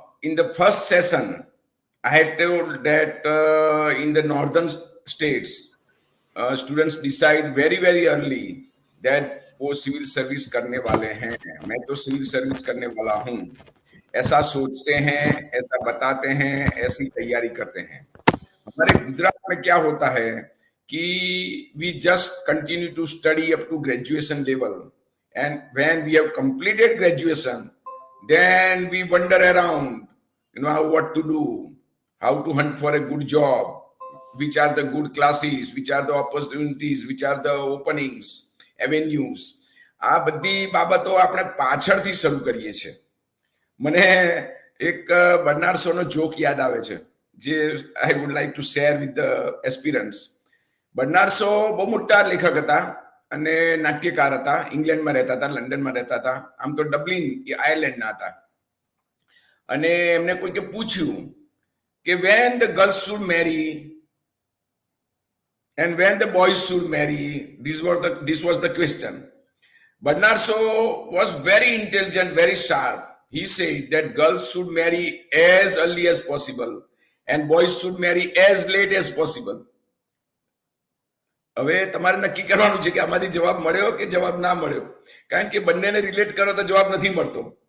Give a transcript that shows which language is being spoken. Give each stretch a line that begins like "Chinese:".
English: In the first session, I had told that in the northern states, students decide very, very early that
Hindi: वो civil service करने वाले हैं, मैं तो civil service करने वाला हूँ, ऐसा सोचते हैं, ऐसा बताते हैं, ऐसी तैयारी करते हैं. हमारे गुजरात में क्या होता है कि
English: we just continue to study up to graduation level, and when we have completed graduation, then we wander around, what to do, how to hunt for a good job, which are the good classes, which are the opportunities, which are the openings, avenues.
Gujarati: આ બધી બાબતો આપણે પાછળથી શરૂ કરીએ છીએ. મને એક બર્નાર્ડશોનો જોક યાદ આવે છે, જે
English: I would like to share with the aspirants.
Gujarati: બર્નાર્ડશો બહુ મોટા લેખક હતા અને નાટ્યકાર હતા. ઇંગ્લેન્ડમાં રહેતા હતા, લંડનમાં રહેતા હતા. આમ તો ડબલિન આયર્લેન્ડના હતા. અને એમને કોઈકે પૂછ્યું કે
English: when the girls should marry and when the boys should marry, this was the question. Bernard Shaw was very intelligent, very sharp. He said that girls should marry as early as possible and boys should marry as late as possible.
Gujarati: હવે તમારે નક્કી કરવાનું છે કે આમાંથી જવાબ મળ્યો કે જવાબ ના મળ્યો, કારણ કે બંનેને રિલેટ કરો તો જવાબ નથી મળતો.